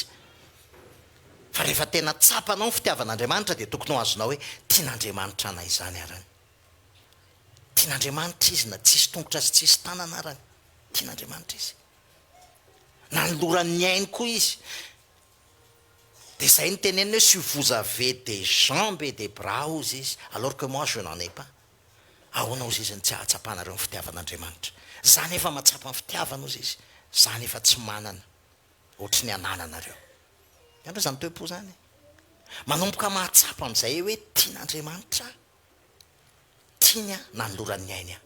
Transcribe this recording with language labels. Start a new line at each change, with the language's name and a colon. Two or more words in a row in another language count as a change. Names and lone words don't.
Malagasy: Fa rehefa tena tsapanao ny fitiavan'Andriamanitra dia tokony ho azonao hoe tian'Andriamanitra anay izany arany. Tian'Andriamanitra izy na tsisy tongotra sy tsisy tanana arany. Tian'Andriamanitra izy. Na ny loran'ny ainy koa izy. Dia izay ny teneniny hoe
French: si vous avez des jambes et des bras
Malagasy: ozy izy,
French: alors que moi je n'en ai pas.
Malagasy: Ahoana ozy izy ny tsy ahatsapanareo ny fitiavan'Andriamanitra. Zany efa mahatsapa ny fitiavana ozy izy. Zany efa tsy manana. Ohatry ny anananareo. Andro zany toe-po zany. Manomboka mahatsapa amin'izay hoe tian'Andriamanitra. Tiany na ny loran'ny ainy a.